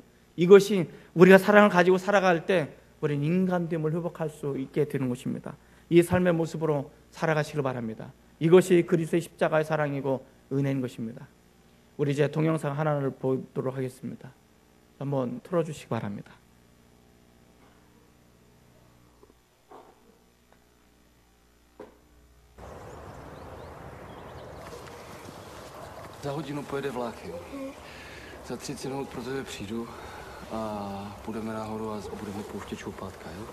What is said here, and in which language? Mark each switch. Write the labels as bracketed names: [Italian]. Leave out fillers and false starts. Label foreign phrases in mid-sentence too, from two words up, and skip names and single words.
[Korean] 이것이 우리가 사랑을 가지고 살아갈 때 우리는 인간됨을 회복할 수 있게 되는 것입니다. 이 삶의 모습으로 살아가시길 바랍니다. 이것이 그리스도의 십자가의 사랑이고 은혜인 것입니다. 우리 이제 동영상 하나를 보도록 하겠습니다. 한번 틀어주시기 바랍니다. [Czech] Za hodinu pojede vlak, jo. Za 30 minut pro tebe přijdu a půjdeme nahoru a budeme pouštět čoupátka, jo.